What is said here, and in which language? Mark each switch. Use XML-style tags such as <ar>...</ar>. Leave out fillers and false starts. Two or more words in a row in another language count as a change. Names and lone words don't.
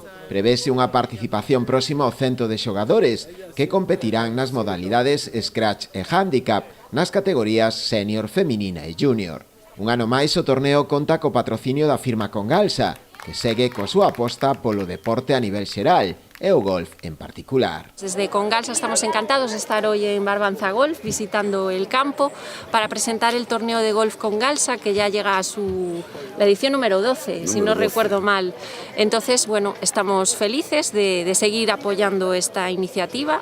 <gl>Prevese unha participación próxima ao 100 de xogadores que competirán nas modalidades Scratch e Handicap nas categorías Senior, Feminina e Junior. Un ano máis o torneo conta co patrocinio da firma Con Galsa, que segue coa súa aposta polo deporte a nivel xeral e o golf en particular.</gl> <es>Desde Con Galsa estamos encantados de estar hoy en Barbanza Golf visitando el campo para presentar el torneo de golf con Galsa, que ya llega a la edición número 12, si no recuerdo mal. Entonces, bueno, estamos felices de seguir apoyando esta iniciativa.</es>